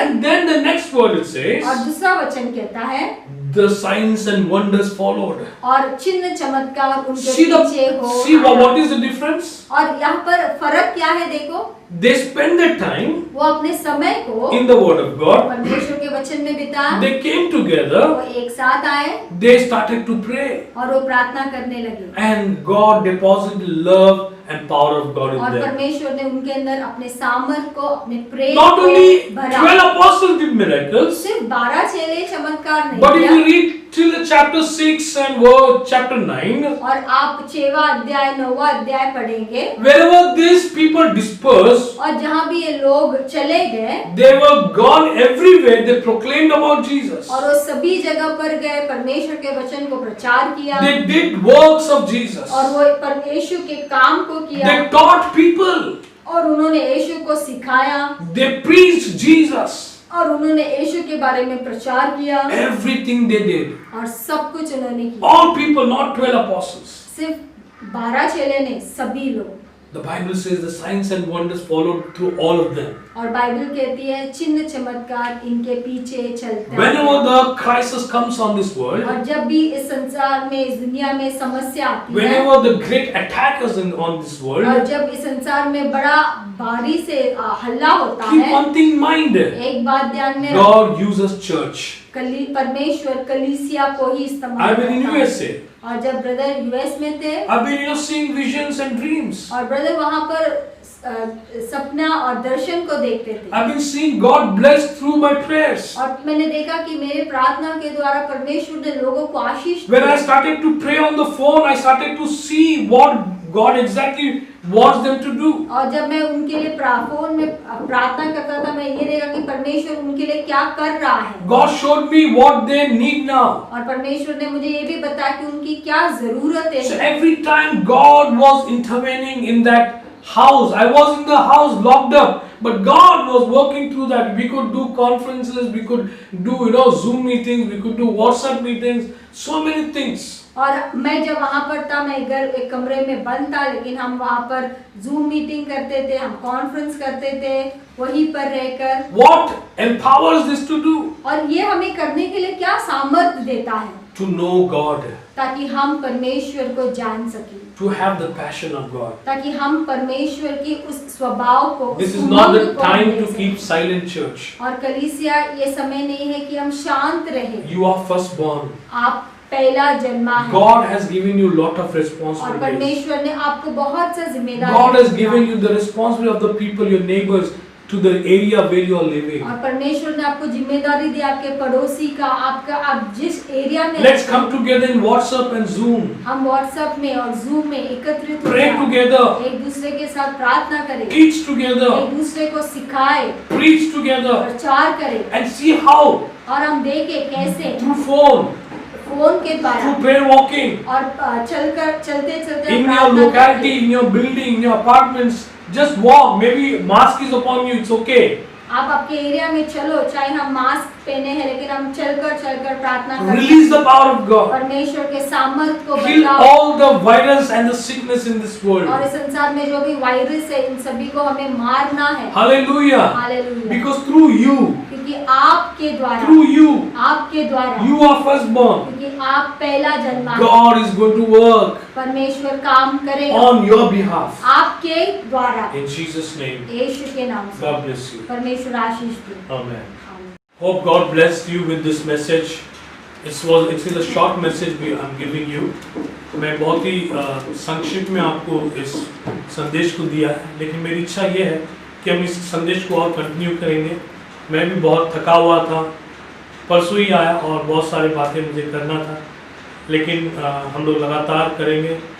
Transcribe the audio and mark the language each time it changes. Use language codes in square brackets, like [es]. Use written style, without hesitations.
[en] and then the next word it says, [hi] दूसरा वचन कहता है [en] the signs and wonders followed. [hi] और चिन्ह चमत्कार उनके [en] See [hi] पीछे हो [en] what [hi] आया। [en] is the difference? [hi] और यहाँ पर फर्क क्या है देखो, [en] They spend their time [hi] वो अपने समय को [en] in the word of God. [hi] परमेश्वर के वचन में बिताया, [en] They came together, [hi] वो एक साथ आए [en] they started to pray, [hi] और वो प्रार्थना करने लगे, [en] and God deposited love and power of God in [hi] और [en] them. [hi] परमेश्वर ने उनके अंदर अपने सामर्थ को, अपने प्रेम [en] Not [hi] को [en] only [hi] भरा। [en] 12 apostles did miracles, [hi] सिर्फ 12 चेले चमत्कार नहीं [en] but if [hi] किया, [en] you read till chapter 6 and chapter 9, [hi] और आप 6वां अध्याय 9वां अध्याय पढ़ेंगे, [en] wherever these people dispersed, [hi] और जहाँ भी ये लोग चले गए [en] they were gone everywhere. They proclaimed about Jesus. [hi] और वो सभी जगह पर गए, परमेश्वर के वचन को प्रचार किया, [en] They did works of Jesus. [hi] और वो परमेश्वर के काम को किया, [en] They taught people. [hi] और उन्होंने यीशु को सिखाया, [en] They preached Jesus. [hi] और उन्होंने यीशु के बारे में प्रचार किया, [en] Everything they did. [hi] और सब कुछ उन्होंने किया। [en] All people, not 12 apostles. [hi] सिर्फ 12 चेले नहीं, सभी लोग। [en] The Bible says the signs and wonders followed through all of them. [hi] और बाइबल कहती है चिन्ह चमत्कार इनके पीछे चलते हैं। [en] Whenever the crisis comes on this world, [hi] और जब भी इस संसार में इस दुनिया में समस्या आती है, [en] whenever the great attack is on this [hi] और [en] world, [hi] जब इस संसार में बड़ा भारी से हल्ला होता [en] keep [hi] है, [en] one thing in mind. [hi] एक बात ध्यान में [en] God uses church. [hi] परमेश्वर कलीसिया को ही इस्तेमाल [en] I've been in [hi] करता है। [en] USA. [hi] और जब ब्रदर यूएस में थे, [en] I've been seeing visions and dreams. [hi] और ब्रदर वहाँ पर सपना और दर्शन को देखते थे। [en] I've been seeing God bless through my prayers. [hi] और मैंने देखा कि मेरे प्रार्थना के द्वारा परमेश्वर ने लोगों को आशीष दी। [en] When I started to pray on the phone, I started to see what God exactly wants them to do. [hi] और जब मैं उनके लिए फोन में प्रार्थना करता था, मैं ये देखा कि परमेश्वर उनके लिए क्या कर रहा है। [en] God showed me what they need now. [hi] और परमेश्वर ने मुझे ये भी बताया कि उनकी क्या जरूरत है। [en] So every time God was intervening in that house, I was in the house locked up, but God was working through that. We could do conferences, we could do Zoom meetings, we could do WhatsApp meetings, so many things. [hi] और मैं जब वहाँ पर था, मैं एक कमरे में बंद था, लेकिन हम वहाँ पर जूम मीटिंग करते थे, हम कॉन्फ्रेंस करते थे वहीं पर रहकर। [en] What empowers this to do? [hi] और ये हमें करने के लिए क्या सामर्थ्य देता है? [en] To know God, [hi] ताकि हम परमेश्वर को जान सकें, [en] to have the passion of God. [hi] ताकि हम परमेश्वर की उस स्वभाव को, [en] This is not the [hi] उमंग को [en] time [hi] देख [en] to [hi] सकें। [en] keep silent, church. [hi] और कलीसिया ये समय नहीं है कि हम शांत रहें। [en] You are firstborn. [hi] आप पहला जन्मा है। [en] God has given you lot of [hi] और [en] responsibilities. [hi] परमेश्वर ने आपको बहुत सा जिम्मेदारी [en] God has [hi] दी है। [en] given you the responsibility of the people, your neighbors, to the area where you are living. [hi] और परमेश्वर ने आपको जिम्मेदारी दी आपके पड़ोसी का, आपका आप जिस एरिया में [en] Let's come together in WhatsApp and Zoom. [hi] हम व्हाट्सएप में और जूम में एकत्रित हो [en] Pray [hi] जाएं। [en] together. [hi] एक दूसरे के साथ प्रार्थना करें, [en] Teach together. [hi] एक दूसरे को सिखाएं, [en] Preach together. [hi] प्रचार करें, [en] And see how [hi] और हम देखें कैसे [en] through phone, [hi] फोन के द्वारा [en] through prayer walking, [hi] और चलते चलते [en] in your locality, in your building, in your apartments, just walk. Maybe mask is upon you, it's okay. [hi] आप आपके एरिया में चलो, चाहे हम मास्क पहने हैं, लेकिन हम चलकर प्रार्थना करें। [en] Release the power of God. [hi] परमेश्वर के सामर्थ को [en] Kill [hi] बताओ। [en] all the virus and the sickness in this world. [hi] और इस संसार में जो भी वायरस है, इन सभी को हमें मारना है। [en] Hallelujah. [hi] Hallelujah. [en] Because through you, [hi] क्योंकि आपके द्वारा, आपके द्वारा, [en] you are firstborn. [hi] क्योंकि आप पहला जन्मा है, [en] God is going to work [hi] परमेश्वर काम करेगा [en] on your behalf. [hi] आपके द्वारा। [en] In Jesus' name, [hi] यीशु के नाम से [en] God bless you. [hi] परमेश्वर आशीष दे। [en] Amen. Hope God blessed you with this message. It's a short message I'm giving you. [hi] मैं बहुत ही संक्षिप्त में आपको इस संदेश को दिया है, लेकिन मेरी इच्छा ये है कि हम इस संदेश को और कंटिन्यू करेंगे। मैं भी बहुत थका हुआ था, परसों ही आया और बहुत सारी बातें मुझे करना था, लेकिन हम लोग लगातार करेंगे।